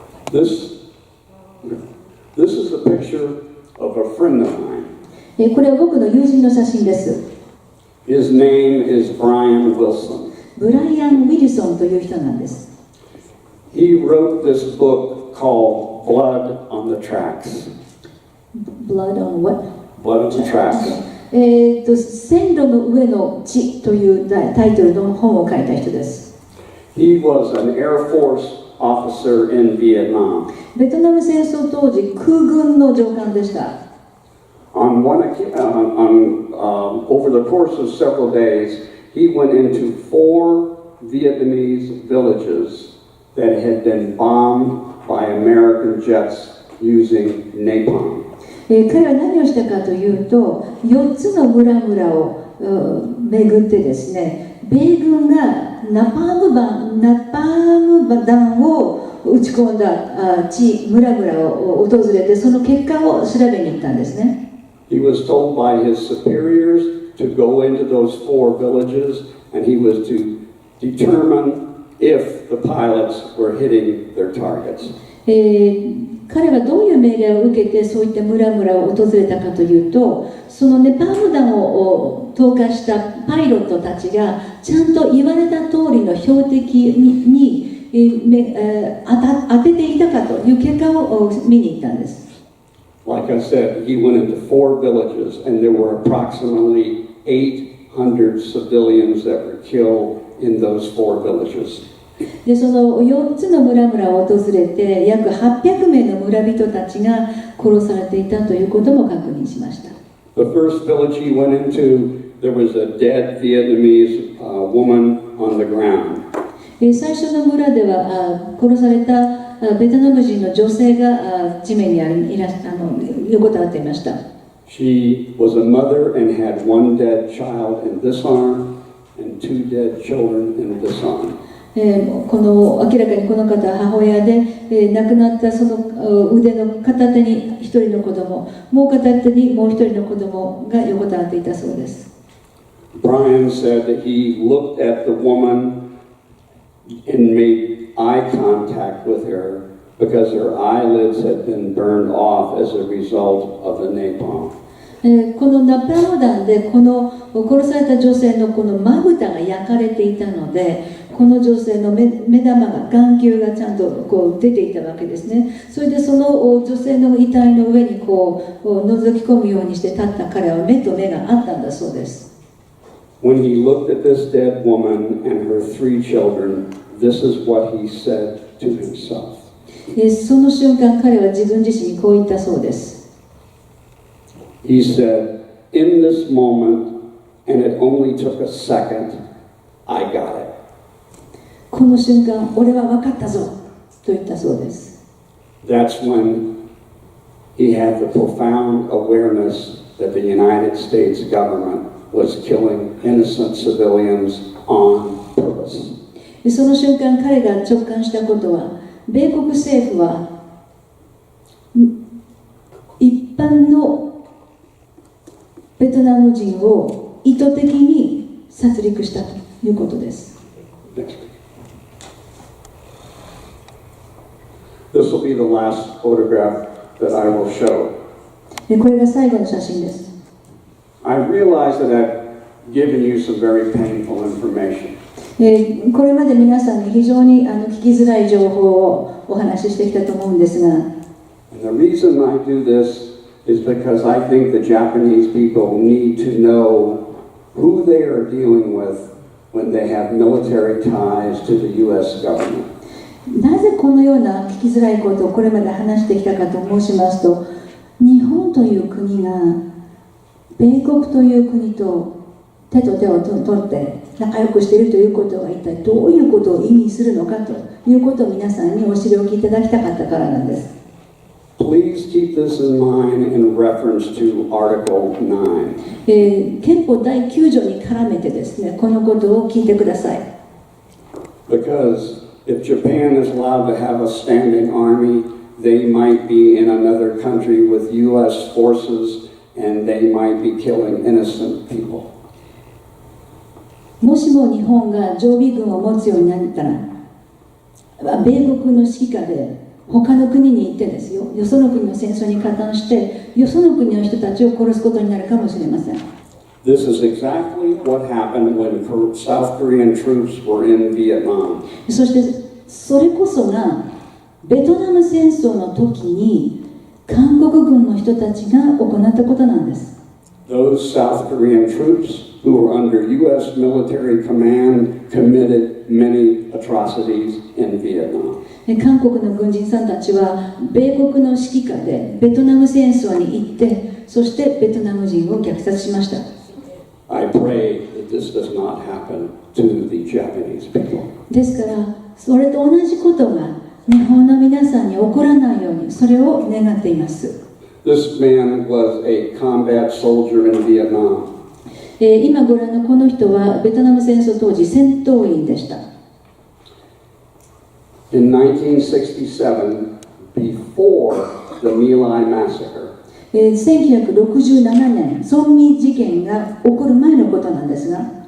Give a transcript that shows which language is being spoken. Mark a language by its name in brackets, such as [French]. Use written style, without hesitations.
[English] This is a picture of a friend of mine. [Japanese] これは僕の友人の写真です。 [English] His name is Brian Wilson. [Japanese] ブライアン・ウィルソンという人なんです。 [English] He wrote this book called Blood on the Tracks. Blood on what? Blood on the Tracks. [Japanese] 線路の上の血というタイトルの本を書いた人です。 [English] He was an Air Force officer in Vietnam. [Japanese] ベトナム戦争当時、空軍の上官でした。 [English] Over the course of several days, he went into 4 Vietnamese villages that had been bombed by American jets using napalm. [Japanese] 彼は何をしたかというと、4つの村々を巡ってですね、米軍がナパーム弾を撃ち込んだ村々を訪れて、その結果を調べに行ったんですね。 [English] He was told by his superiors to go into those 4 villages, and he was to determine if the pilots were hitting their targets. [Japanese] 彼はどういう命令を受けてそういった村々を訪れたかというと、そのネパーム弾を投下したパイロットたちがちゃんと言われた通りの標的に当てていたかという結果を見に行ったんです。 [English] Like I said, he went into 4 villages, and there were approximately 800 civilians that were killed in those 4 villages. [Japanese] でその4つの村々を訪れて約800名の村人たちが殺されていたということも確認しました。 [English] The first village he went into, there was a dead Vietnamese woman on the ground. [Japanese] 最初の村では殺されたベトナム人の女性が地面に横たわっていました。 [English] She was a mother and had one dead child in this arm and two dead children in this arm. [Japanese] この明らかにこの方は母親で、亡くなったその腕の片手に一人の子供、もう片手にもう一人の子供が横たわっていたそうです。 [English] Brian said that he looked at the woman and made eye contact with her because her eyelids had been burned off as a result of the napalm. [Japanese] このナパーム弾でこの殺された女性のこのまぶたが焼かれていたので、この女性の目玉が眼球がちゃんとこう出ていたわけですね。それでその女性の遺体の上にこう覗き込むようにして立った彼は目と目があったんだそうです。 [English] When he looked at this dead woman and her three children, this is what he said to himself. [Japanese] その瞬間彼は自分自身にこう言ったそうです。 [English] He said, in this moment, and it only took a second, I got it. [Japanese] この瞬間、俺は分かったぞと言ったそうです。 [English] That's when he had the profound awareness that the United States government was killing innocent civilians on purpose. [Japanese] その瞬間、彼が直感したことは、米国政府は一般のベトナム人を意図的に殺戮したということです。 [English] This will be the last photograph that I will show. [Japanese] これが最後の写真です。 [English] I realize that I've given you some very painful information. [Japanese] これまで皆さんに非常に聞きづらい情報をお話ししてきたと思うんですが、 [English] And the reason I do this is because I think the Japanese people need to know who they are dealing with when they have military ties to the U.S. government. [Japanese] なぜこのような聞きづらいことをこれまで話してきたかと申しますと、日本という国が米国という国と手と手を取って仲良くしているということは一体どういうことを意味するのかということを皆さんにお知りおきいただきたかったからなんです。 [English] Please keep this in mind in reference to Article 9. [Japanese] 憲法第9条に絡めてですね、このことを聞いてください。 [English] Because if Japan is allowed to have a standing army, they might be in another country with U.S. forces and they might be killing innocent people. [Japanese] もしも日本が常備軍を持つようになったら、米国の指揮下で他の国に行ってですよ、よその国の戦争に加担してよその国の人たちを殺すことになるかもしれません。 [English] This is exactly what happened when South Korean troops were in Vietnam. [Japanese] そしてそれこそがベトナム戦争の時に韓国軍の人たちが行ったことなんです。 [English] Those South Korean troops who were under U.S. military command committed many atrocities in Vietnam. [Japanese] 韓国の軍人さんたちは米国の指揮下でベトナム戦争に行って、そしてベトナム人を虐殺しました。 [English] I pray that this does not happen to the Japanese people. [Japanese] ですから、それと同じことが日本の皆さんに起こらないように、それを願っています。 [English] This man was a combat soldier in Vietnam. [Japanese] 今ご覧のこの人はベトナム戦争当時戦闘員でした。 [English] In 1967, before the My Lai massacre, [Japanese] 1967年、村民事件が起こる前のことなんですが、